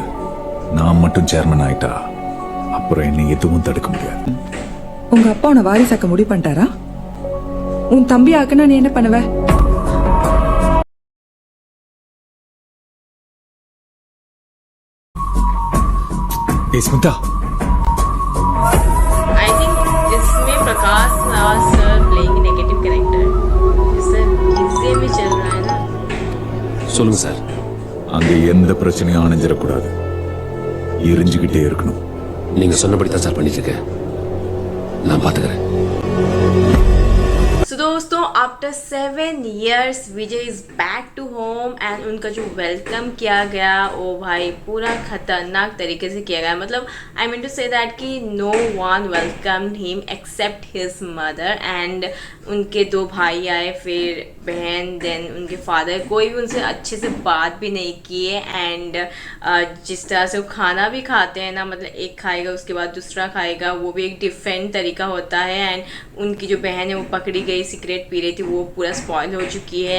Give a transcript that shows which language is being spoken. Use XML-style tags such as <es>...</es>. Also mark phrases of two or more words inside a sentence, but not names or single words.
<ta>நான் மட்டும் சேர்மன் ஆயிட்டா அப்புறம் என்னை எதுவும் தடுக்க முடியாது. உங்க அப்பா உன்னை வாரிசாக்க முடிவு பண்ணிட்டாரா? உன் தம்பி ஆக்குனா நீ என்ன பண்ணுவ? ஸ்மிதா,</ta> <en>I think</en> <hi>इसमें प्रकाश राज सर</hi> <en>playing a negative character.</en> <hi>सर इससे भी चल रहा है ना.</hi> <ta>சொல்லுங்க சார். அங்க எந்த பிரச்சனையும் அணைஞ்சிடக்கூடாது. எரிஞ்சுக்கிட்டே இருக்கணும். நீங்க சொன்னபடி தான் சார் பண்ணிட்டு இருக்கேன். நான் பாத்துக்கிறேன்.</ta> <hi>So दोस्तों</hi> <en>after 7 years</en> <hi>विजय</hi> <en>is back to home and</en> <hi>उनका जो वेलकम किया गया वो भाई पूरा खतरनाक तरीके से किया गया. मतलब</hi> <en>I mean to say that</en> <hi>कि</hi> <en>no one welcome him except his mother and</en> <hi>उनके 2 भाई आए, फिर बहन, देन उनके फादर. कोई भी उनसे अच्छे से बात भी नहीं किए. एंड जिस तरह से वो खाना भी खाते हैं ना, मतलब एक खाएगा उसके बाद दूसरा खाएगा, वो भी एक डिफरेंट तरीका होता है. एंड उनकी जो बहन है वो पकड़ी गई, सिगरेट पी रही थी, वो पूरा स्पॉइल हो चुकी है.</hi>